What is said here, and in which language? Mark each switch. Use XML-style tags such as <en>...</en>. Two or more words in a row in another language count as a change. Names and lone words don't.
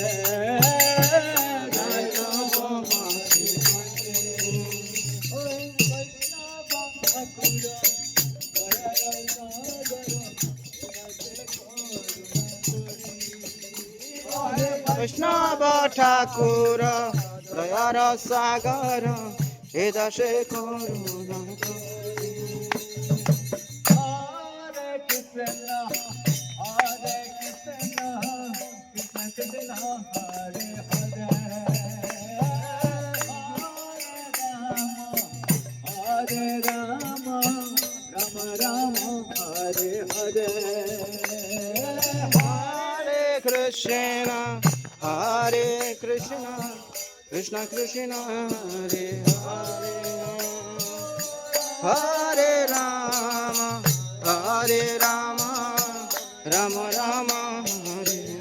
<bn>ভাই তব পথে বৈষ্ণব ঠাকুর দয়ার সাগর এ দাসে করুণা</bn> <sa>হরে কৃষ্ণ হরে কৃষ্ণ কৃষ্ণ কৃষ্ণ হরে হরে হরে রাম রাম রাম হরে হরে हरे कृष्ण हरे कृष्ण कृष्ण कृष्ण हरे हरे हरे राम हरे राम राम राम हरे</sa>